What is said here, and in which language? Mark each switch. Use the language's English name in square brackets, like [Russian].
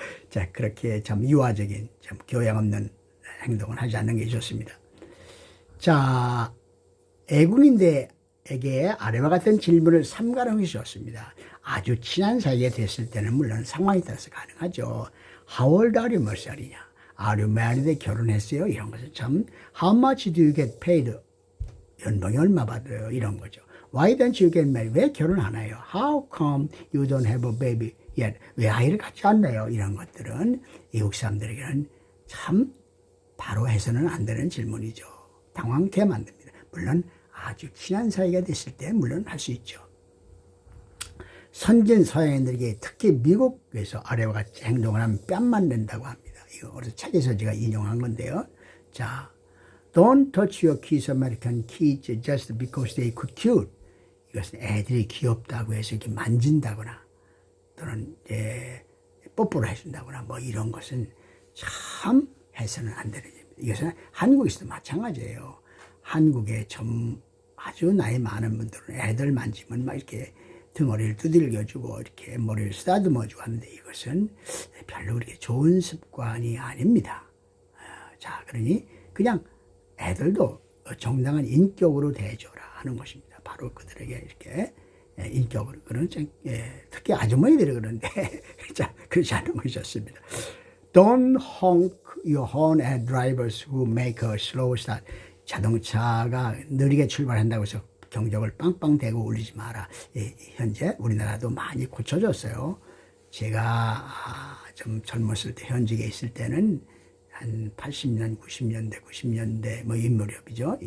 [Korean] 자, 그렇게 참 유아적인, 참 교양 없는 행동을 하지 않는 게 좋습니다. 자, 애국인들에게 아래와 같은 질문을 삼가는 것이 좋습니다. 아주 친한 사이가 됐을 때는 물론 상황에 따라서 가능하죠. [English] How old are you? [Korean] 몇 살이냐? [English] Are you married? [Korean] 결혼했어요? 이런 것은 참 [English] How much do you get paid? [Korean] 연봉이 얼마 받아요? 이런 거죠. [English] Why don't you get married? [Korean] 왜 결혼 안 해요? [English] How come you don't have a baby yet? [Korean] 왜 아이를 갖지 않나요? 이런 것들은 외국 사람들에게는 참 바로 해서는 안 되는 질문이죠. 당황케 만듭니다. 물론 아주 친한 사이가 됐을 때 물론 할 수 있죠. 선진 서양인들에게 특히 미국에서 아래와 같이 행동을 하면 뺨만 낸다고 합니다. 이거 어디서 책에서 제가 인용한 건데요. [English] 자, Don't touch your kids, American kids, just because they could cute. [Korean] 이것은 애들이 귀엽다고 해서 이렇게 만진다거나 또는 뽀뽀를 해준다거나 뭐 이런 것은 참 해서는 안 되는 일입니다. 이것은 한국에서도 마찬가지예요. 한국에 좀 아주 나이 많은 분들은 애들 만지면 막 이렇게 등어리를 두들겨주고 이렇게 머리를 쓰다듬어주고 하는데 이것은 별로 그렇게 좋은 습관이 아닙니다. 자, 그러니 그냥 애들도 정당한 인격으로 대줘라 하는 것입니다. 바로 그들에게 이렇게 인격으로 그런 특히 아주머니들이 그러는데 자, 그렇지 않은 것이 좋습니다. [English] Don't honk your horn at drivers who make a slow start. [Korean] 자동차가 느리게 출발한다고 해서 경적을 빵빵 대고 울리지 마라. 현재 우리나라도 많이 고쳐졌어요. 제가 좀 젊었을 때 현직에 있을 때는 한 80년, 90년대 뭐 이 무렵이죠.